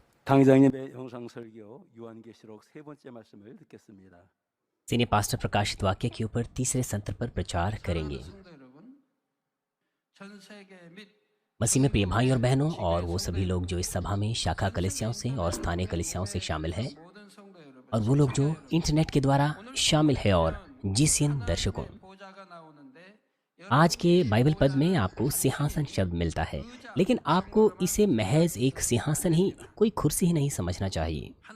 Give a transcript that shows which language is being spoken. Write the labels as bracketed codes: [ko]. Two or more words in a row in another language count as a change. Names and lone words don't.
[ko] 강의장님의 영상 설교 요한계시록 세 번째 말씀을 듣겠습니다. [hi] सीनियर पास्टर प्रकाशित वाक्य के ऊपर तीसरे सत्र पर प्रचार करेंगे। मसीह में प्रिय भाई और बहनों, और वो सभी लोग जो इस सभा में शाखा कलीसियाओं से और स्थानीय कलीसियाओं से शामिल हैं, और वो लोग जो इंटरनेट के द्वारा शामिल है, और जीसीएन दर्शकों, आज के बाइबल पद में आपको सिंहासन शब्द मिलता है, लेकिन आपको इसे महज एक सिंहासन ही, कोई कुर्सी ही नहीं समझना चाहिए।